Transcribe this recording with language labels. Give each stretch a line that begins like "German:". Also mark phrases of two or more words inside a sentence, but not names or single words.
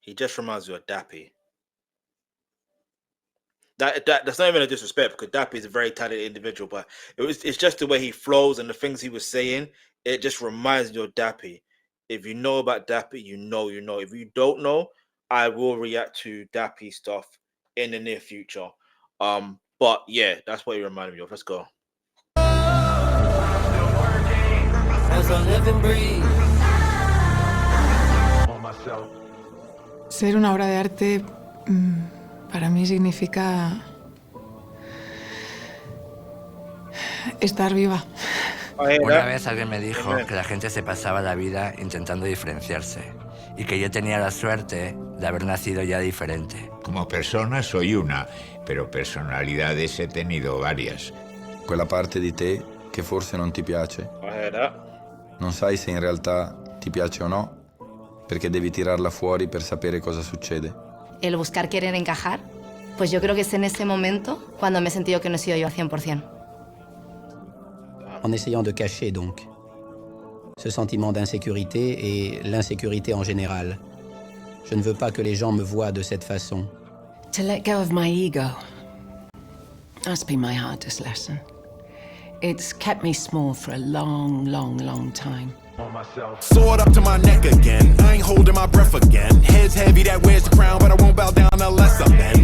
English: He just reminds you of Dappy. That's not even a disrespect because Dappy is a very talented individual, but it's just the way he flows and the things he was saying. It just reminds you of Dappy. If you know about Dappy, you know. If you don't know, I will react to Dappy stuff in the near future. But yeah, that's what he reminded me of. Let's go.
Spanish: Ser una obra de arte para mí significa estar viva. Una vez alguien me dijo que la gente se pasaba la vida intentando diferenciarse y que yo tenía la suerte de haber nacido ya diferente. Como persona soy una, pero personalidades he tenido varias.
Italian: Quella parte di te che forse non ti piace, non sai se in realtà ti piace o no, perché devi tirarla fuori per sapere cosa succede.
Spanish: El buscar querer encajar, pues yo creo que es en ese momento cuando me he sentido que no he sido yo al 100%.
French: En essayant de cacher donc ce sentiment d'insécurité et l'insécurité en général. Je ne veux pas que les gens me voient de cette façon.
English: To let go of my ego. That's been my hardest lesson. It's kept me small for a long, long, long time. Sword up to my neck again. I ain't holding my breath again. Head's heavy, that wears the crown, but I won't bow down unless I'm men.